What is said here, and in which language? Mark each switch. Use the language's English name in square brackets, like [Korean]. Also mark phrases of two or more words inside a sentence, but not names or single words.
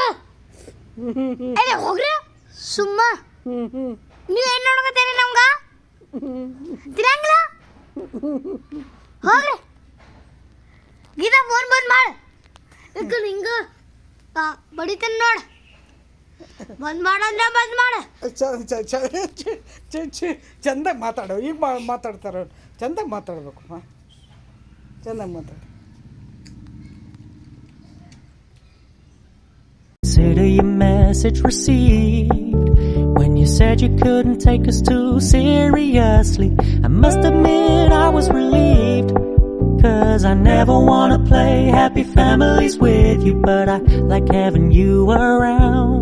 [Kannada] ಏ ಹೋಗ್ರಿ ಸುಮ್ಮ ನೀವೇನು ನೋಡ್ಕೊತೀರಿ ನಮ್ಗ ತಿರಂಗಿಲ್ಲ ಹೋಗ್ರಿ ಗೀತಾ ಫೋನ್ ಬಂದ್ ಮಾಡ ಹಿಂಗ ಬಡಿತಾನ ನೋಡ ಬಂದ್ ಮಾಡಂದ್ರೆ ಬಂದ್ ಮಾಡ ಚಂದಾಗಿ ಮಾತಾಡೋ ಈಗ ಮಾತಾಡ್ತಾರ ಚಂದಾಗಿ ಮಾತಾಡ್ಬೇಕು ಚಂದಾಗಿ ಮಾತಾಡ [English] Consider your message received. When you said you couldn't take us too seriously, I must admit I was relieved. 'Cause I never wanna play happy families with you, but I like having you around.